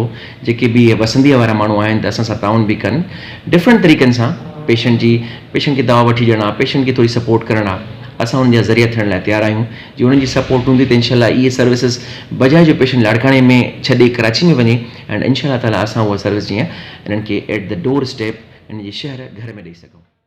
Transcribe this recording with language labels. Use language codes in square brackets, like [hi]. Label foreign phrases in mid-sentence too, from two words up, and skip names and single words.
[sd] जेके बि वसंदीअ वारा माण्हू आहिनि त असां सां ताउन बि कनि डिफरेंट तरीक़नि सां, पेशेंट खे दवा वठी ॾियणु आहे, पेशेंट खे थोरी सपोर्ट करणु आहे, असां उन्हनि जा ज़रिया थियण लाइ तयारु आहियूं। जी उन्हनि जी सपोर्ट हूंदी त इंशाअल्लाह इहे सर्विसिस बजाए जो पेशेंट लाड़काणे में छॾे कराची में वञे एंड [ar] إن شاء الله تعالى [sd] असां उहा सर्विस जीअं इन्हनि खे [en] at the door step [sd] इन जे शहर घर में ॾेई सघूं।